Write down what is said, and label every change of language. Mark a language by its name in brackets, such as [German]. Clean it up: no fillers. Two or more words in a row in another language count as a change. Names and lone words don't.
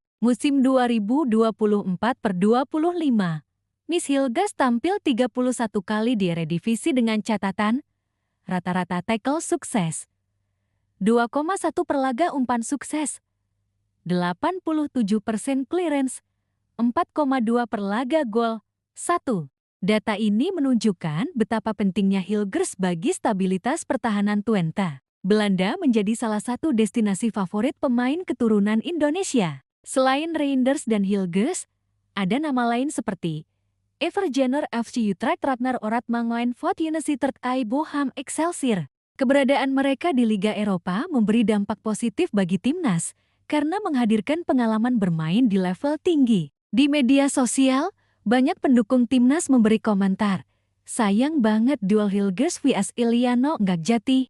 [Indonesian] Musim 2024/25, Miss Hilgers tampil 31 kali di Eredivisie dengan catatan rata-rata tackle sukses, 2,1 per laga umpan sukses, 87% clearance, 4,2 per laga gol, 1. Data ini menunjukkan betapa pentingnya Hilgers bagi stabilitas pertahanan Twente. Belanda menjadi salah satu destinasi favorit pemain keturunan Indonesia. Selain Reinders dan Hilgers, ada nama lain seperti Evergener FC Utrecht, Ratnar Orat Mangoen Fort Universiteit Bochum Excelsior. Keberadaan mereka di Liga Eropa memberi dampak positif bagi timnas karena menghadirkan pengalaman bermain di level tinggi. Di media sosial, banyak pendukung timnas memberi komentar, "Sayang banget duel Hilgers vs Eliano nggak jadi.